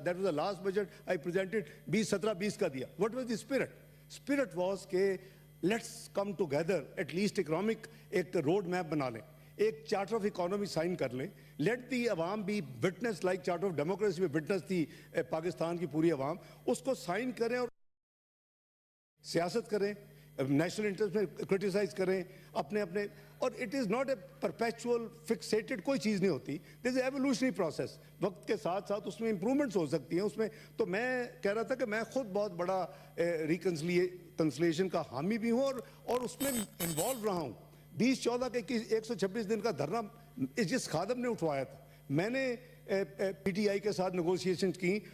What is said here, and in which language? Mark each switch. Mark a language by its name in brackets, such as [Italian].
[English] That was the last budget I presented. [Urdu] 2017-20 کا دیا. [English] what was the spirit was کہ let's come together, at least economic [Urdu] ایک road map بنا لیں, ایک چارٹر آف اکانومی سائن کر لیں. [English] let the [Urdu] عوام بھی witness, like charter of democracy میں وٹنس تھی پاکستان کی پوری عوام, اس کو سائن کریں اور سیاست کریں, نیشنل انٹرسٹ میں کرٹیسائز کریں اپنے. [English] اور it is not a perpetual fixated [Urdu] کوئی چیز نہیں ہوتی, [English] This a evolutionary process. [Urdu] وقت کے ساتھ ساتھ اس میں امپرومنٹس ہو سکتی ہیں اس میں. تو میں کہہ رہا تھا کہ میں خود بہت بڑا ریکنسلیشن کا حامی بھی ہوں, اور اس میں انوالو رہا ہوں. 2014 کے 126 دن کا دھرنا جس خادم نے اٹھوایا تھا, میں نے پی ٹی آئی کے ساتھ نیگوشیشن کی.